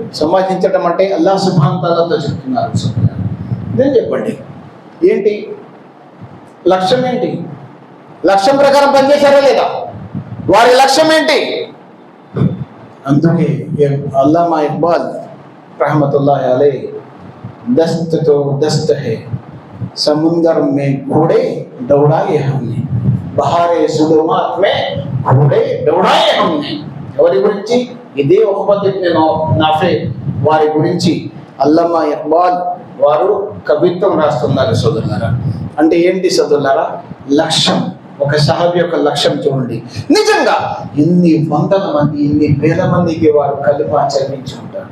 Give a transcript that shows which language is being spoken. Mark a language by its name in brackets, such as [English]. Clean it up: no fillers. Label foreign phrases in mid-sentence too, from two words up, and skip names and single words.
[Telugu] సంభాషించడం అంటే [Arabic] الله سبحانه تعالى [Telugu] చెప్తున్నారు. ఇదేం చెప్పండి, ఏంటి లక్ష్యం, ఏంటి లక్ష్యం ప్రకారం పనిచేశారా లేదా, వారి లక్ష్యం ఏంటి? [Urdu] అందుకే అల్లామా ఇక్బాల్ رحمۃ اللہ علیہ دست تو دست ہے سمندر میں گھوڑے دوڑائے ہم نے بہارے سلومات میں گھوڑے دوڑائے ہم نے. [Telugu] ఎవరి గురించి? ఇదే ఉఖ్బత్ ఇబ్నే నాఫీ వారి గురించి అల్లామా ఇక్బాల్ వారు కవిత్వం రాస్తున్నారు సోదరులారా. అంటే ఏంటి సోదరులారా? లక్ష్యం. ఒక సహాబీ యొక్క లక్ష్యం చూడండి. నిజంగా ఎన్ని వందల మంది, ఎన్ని వేల మందికి వారు కలిమా చదివించి ఉంటారు.